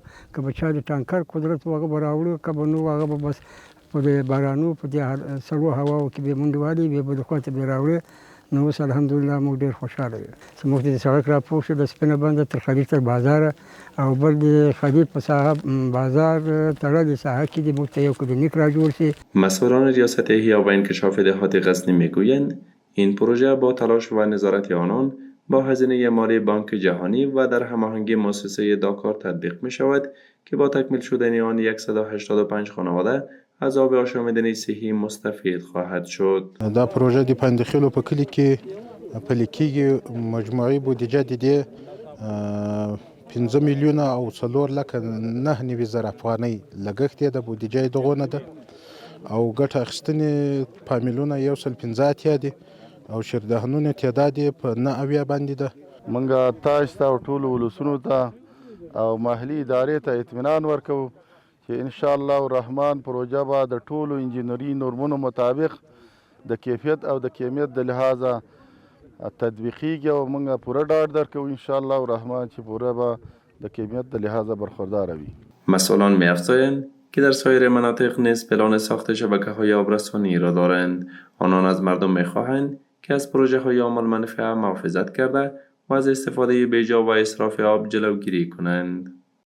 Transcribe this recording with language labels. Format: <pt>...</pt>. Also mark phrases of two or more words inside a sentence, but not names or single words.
<ps>که به چا د ټانکر قدرت و هغه به راوړو، که به نه و هغه به بس په دې بارانو په دې سړو هواو کې به منډې والې بیا به د خوا ته به راوړې. نو اوس الحمدلله موږ ډېر خوشحاله یو چې موږ ته د سړک راپور شو د سپینه بنده تر خلیج تر بازاره او بل د خلیج په ساحه بازار تړلې ساحه کې د موږ ته یو کلینیک را جوړ شي.</ps> <fa>مسئولان ریاست احیا و انکشاف دهات غزنی میگویند این پروژه با تلاش و نظارت آنان با هزینه مالی بانک جهانی و در هماهنگی مؤسسه داکار تطبیق می شود که با تکمیل شدن آن 185 خانواده از آب آشامیدنی صحی مستفید خواهد شد.</fa> <ps>دا پروژه د پایندخیلو په کلي کې پلي کېږي. مجموعي بودیجه د دې 5 میلیونه او 4,09,000 افغانۍ لګښت یې د بودیجه دغو نه ده او ګټه اخیستنې فامیلونه 115 دي او شیردهنونو تعداد یې په 9 باندې ده. موږ تاسو ته او ټولو ولسونو ته او محلي ادارې ته اطمینان ورکوو چې</ps> <ar>ان شاء الله الرحمن</ar> <ps>پروژه به د ټولو انجینري نورمونو مطابق د کیفیت او د کمیت د لحاظه تطبیقیږي او موږ پوره ډاډ درکوو</ps> <ar>ان شاء الله الرحمن</ar> <ps>چې پوره به د کمیت د لحاظه برخوردار وي.</ps> <fa>مسئولان می‌افزایند که در سایر مناطق نیز پلان ساخت شبکه‌های آبرسانی را دارند. آنان از مردم می‌خواهند که از پروژه‌های عامل منفعه محافظت کرده و از استفاده بیجا و اسراف آب جلوگیری کنند.</fa>